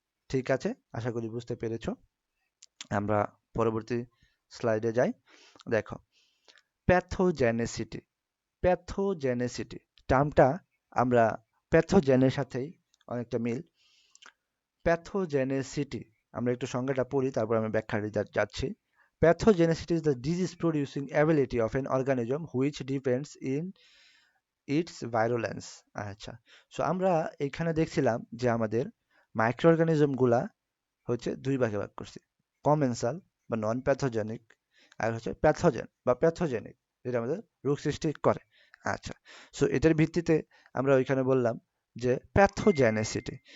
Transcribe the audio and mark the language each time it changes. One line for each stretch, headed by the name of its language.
Bangla: ঠিক আছে, আশা করি বুঝতে পেরেছো। আমরা পরবর্তী স্লাইডে যাই। দেখো, প্যাথোজেনেসিটি, প্যাথোজেনেসিটি টার্মটা আমরা প্যাথোজেনের সাথেই অনেকটা মিল। প্যাথোজেনেসিটি আমরা একটু সংজ্ঞাটা পড়ি, তারপর আমি ব্যাখ্যাটা যাচ্ছি।
English: Pathogenicity is the disease-producing ability of an organism which depends in its virulence.
Bangla: আচ্ছা, সো আমরা এখানে দেখছিলাম যে আমাদের মাইক্রো অর্গানিজম গুলা হচ্ছে দুই ভাগে ভাগ করছি, কমেন্সাল বা নন প্যাথোজেনিক, আর হচ্ছে প্যাথোজেন বা প্যাথোজেনিক, যেটা আমাদের রোগ সৃষ্টি করে। আচ্ছা, সো এটার ভিত্তিতে আমরা ওইখানে বললাম যে প্যাথোজেনেসিটি।